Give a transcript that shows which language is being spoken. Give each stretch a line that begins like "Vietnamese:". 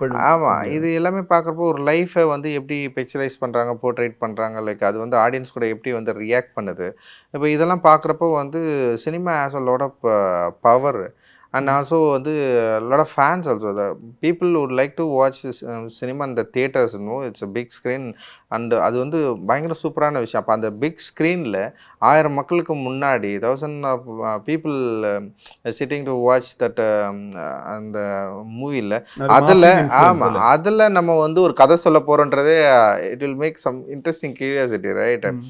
Tamil: ஆமாம், இது எல்லாமே பார்க்குறப்போ ஒரு லைஃப்பை வந்து எப்படி பிக்சரைஸ் பண்ணுறாங்க, போர்ட்ரேட் பண்ணுறாங்க, லைக் அது வந்து ஆடியன்ஸ் கூட எப்படி வந்து ரியாக்ட் பண்ணுது. இப்போ இதெல்லாம் பார்க்குறப்போ வந்து
English: Cinema has a lot of power. And also வந்து a lot of fans also, the people would like to watch this, cinema in the theaters, you know, it's a big screen and
Tamil: அது வந்து பயங்கர சூப்பரான விஷயம். அப்போ அந்த big ஸ்க்ரீனில் 1000 மக்களுக்கு முன்னாடி
English: 1000 of people sitting to watch that
Tamil: அந்த மூவியில் அதில் ஆமாம் அதில் நம்ம வந்து ஒரு கதை சொல்ல போகிறோன்றதே
English: It will make some interesting curiosity, right?